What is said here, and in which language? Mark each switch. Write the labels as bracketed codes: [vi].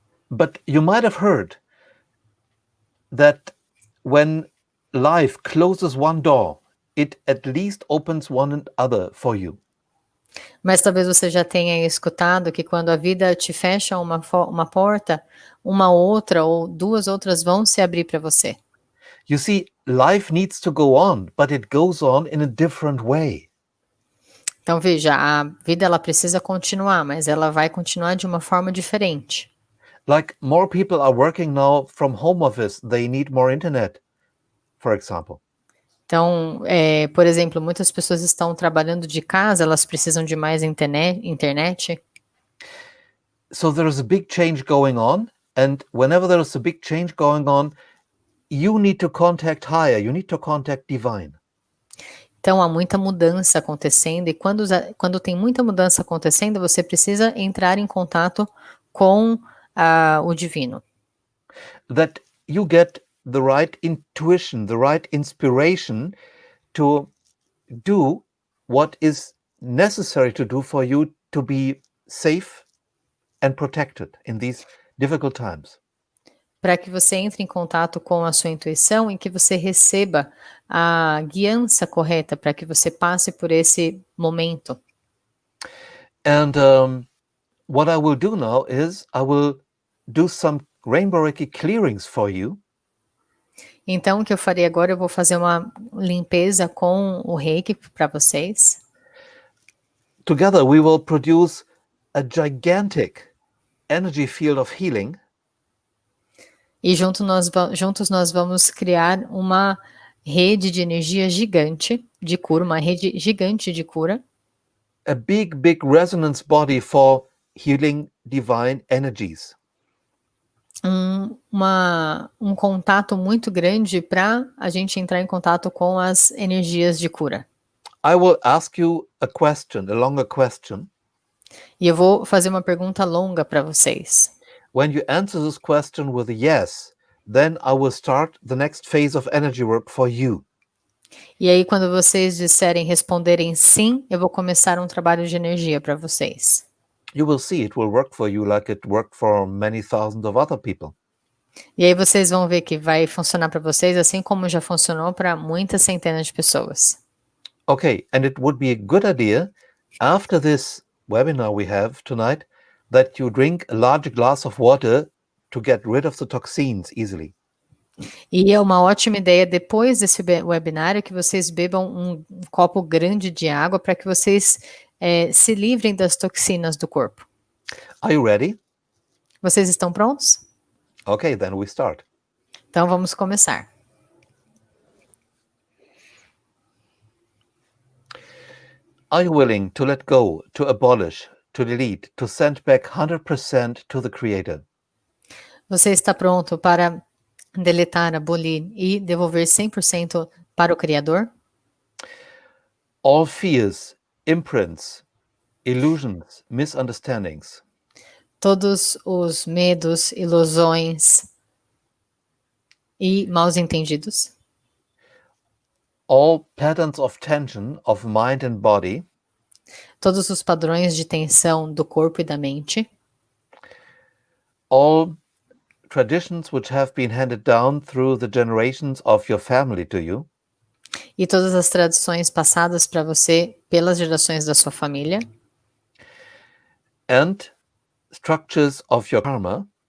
[en] But you might have heard that when life closes one door, it at least opens one other for you. [pt] Mas talvez você já tenha escutado que quando a vida te fecha uma porta, uma outra ou duas outras vão se abrir para você. [en] You see, life needs to go on, but it goes on in a different way. [pt] Então veja, a vida ela precisa continuar, mas ela vai continuar de uma forma diferente. [en] Like more people are working now from home office, they need more internet, for example. [pt] Então, por exemplo, muitas pessoas estão trabalhando de casa, elas precisam de mais internet. [en] So there is a big change going on, and whenever there is a big change going on, you need to contact higher, you need to contact divine. [pt] Então, há muita mudança acontecendo, e quando tem muita mudança acontecendo, você precisa entrar em contato com o divino. [en] That you get the right intuition, the right inspiration to do what is necessary to do for you to be safe and protected in these difficult times. [pt] Para que você entre em contato com a sua intuição e que você receba a guiança correta para que você passe por esse momento. [en] And what I will do now is I will do some rainbow Reiki clearings for you. [pt] Então, o que eu farei agora, eu vou fazer uma limpeza com o Reiki para vocês. [en] Together we will produce a gigantic energy field of healing. [pt] E juntos nós vamos criar uma rede de energia gigante de cura, uma rede gigante de cura. [en] A big resonance body for healing divine energies. [pt] Um contato muito grande para a gente entrar em contato com as energias de cura. [en] I will ask you a longer question. [pt] E eu vou fazer uma pergunta longa para vocês. [en] When you answer this question with a yes, then I will start the next phase of energy work for you. [pt] E aí, quando vocês responderem sim, eu vou começar um trabalho de energia para vocês. [en] You will see it will work for you like it worked for many thousands of other people. [pt] E aí vocês vão ver que vai funcionar para vocês, assim como já funcionou para muitas centenas de pessoas. [en] Okay, and it would be a good idea, after this webinar we have tonight, that you drink a large glass of water to get rid of the toxins easily. [pt] E é uma ótima ideia, depois desse webinário, que vocês bebam um copo grande de água para que vocês se livrem das toxinas do corpo. [en] Are you ready? [pt] Vocês estão prontos? [en] Okay, then we start. [pt] Então vamos começar. [en] Are you willing to let go, to abolish, to delete, to send back 100% to the Creator? [pt] Você está pronto para deletar, abolir e devolver 100% para o Criador? [en] All fears, imprints, illusions, misunderstandings, [pt] Todos os medos, ilusões e maus entendidos. [en] all patterns of tension of mind and body, [pt] todos os padrões de tensão do corpo e da mente, [en] all traditions which have been handed down through the generations of your family to you, [pt] e todas as tradições passadas para você pelas gerações da sua família, [en] and structures of your karma,